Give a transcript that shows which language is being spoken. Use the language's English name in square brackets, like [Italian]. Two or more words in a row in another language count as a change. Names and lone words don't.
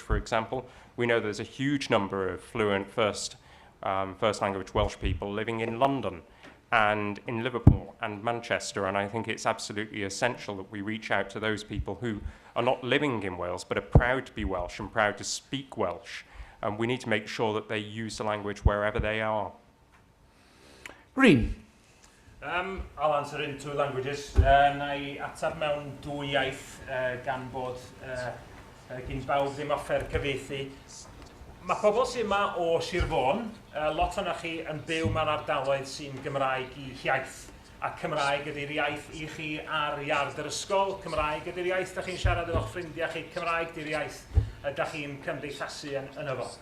[English] For example, we know there's a huge number of fluent first language Welsh people living in London and in Liverpool and Manchester, and I think it's absolutely essential that we reach out to those people who are not living in Wales but are proud to be Welsh and proud to speak Welsh, and we need to make sure that they use the language wherever they are. [Welsh] Rhan. [English] I'll answer in 2 languages. [Welsh] Na I atab mewn 2 iaith gan bod gyn bawb ddim offer cyfieithu. Mae pobl sy'n yma o Sir Fôn, lot o'na chi yn byw mewn ardaloedd sy'n Gymraeg i iaith. A Cymraeg ydy'r iaith i chi ar iard yr ysgol, Cymraeg ydy'r iaith da chi'n siarad efo'ch ffrindiau chi, Cymraeg ydy'r iaith da chi'n cymdeithasu yno fo.